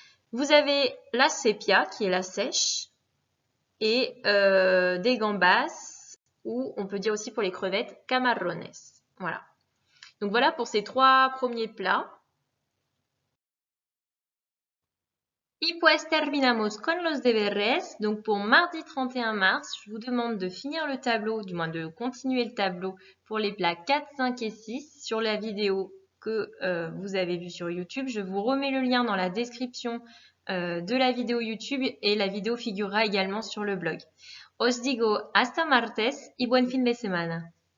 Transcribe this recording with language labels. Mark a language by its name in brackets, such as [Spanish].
[French] Vous avez la sepia, qui est la sèche, et des gambas, ou on peut dire aussi pour les crevettes, camarrones. Voilà. Donc voilà pour ces 3 premiers plats. [Spanish] Y pues terminamos con los deberes. [French] Donc pour mardi 31 mars, je vous demande de finir le tableau, du moins de continuer le tableau pour les plats 4, 5 et 6 sur la vidéo que vous avez vue sur YouTube. Je vous remets le lien dans la description de la vidéo YouTube et la vidéo figurera également sur le blog. [Spanish] Os digo hasta martes y buen fin de semana.